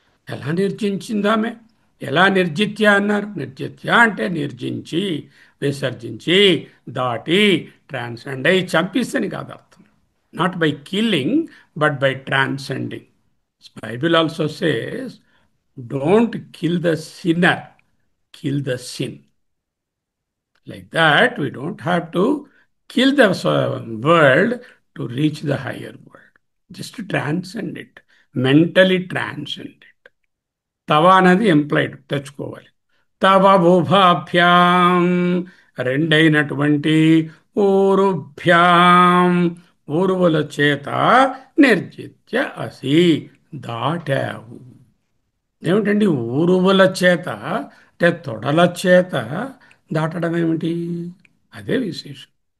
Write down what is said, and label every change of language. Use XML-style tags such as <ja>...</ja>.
<te>ఎలా నిర్జించిందామె? ఎలా నిర్జిత్య అన్నారు? నిర్జిత్య అంటే నిర్జించి, విసర్జించి, దాటి, ట్రాన్సెండ్ అయి, చంపిస్తని కాదు అర్థం.</te> <en>Not by killing but by transcending. Bible also says, don't kill the sinner, kill the sin. Like that, we don't have to kill the world to reach the higher world. Just to transcend it, mentally transcend it.</en> <te>తవ అనేది employed తెచ్చుకోవాలి. తవ ఉభాభ్యాం, రెండైనటువంటి ఊరుభ్యాం, ఊరువుల చేత నిర్జిత్య అసి, దాటావు. ఏమిటండి ఊరువుల చేత అంటే తొడల చేత దాటడం ఏమిటి? అదే విశేషం.</te>